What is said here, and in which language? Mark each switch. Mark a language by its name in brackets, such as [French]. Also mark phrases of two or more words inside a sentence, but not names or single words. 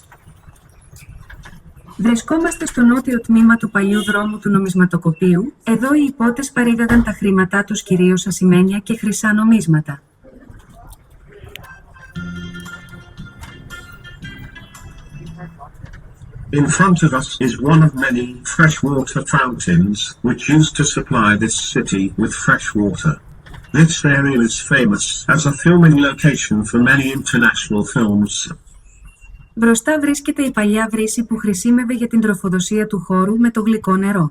[Greek] Βρισκόμαστε στο νότιο τμήμα του παλιού δρόμου του νομισματοκοπείου. Εδώ οι υπότες παρήγαγαν τα χρήματά τους κυρίως ασημένια και χρυσά νομίσματα. [English] In front of us is one of many freshwater fountains which used to supply this city with fresh water. This area is famous as a filming location for many international films. [Greek] Μπροστά βρίσκεται η παλιά βρύση που χρησιμεύε για την τροφοδοσία του χώρου με το γλυκό νερό.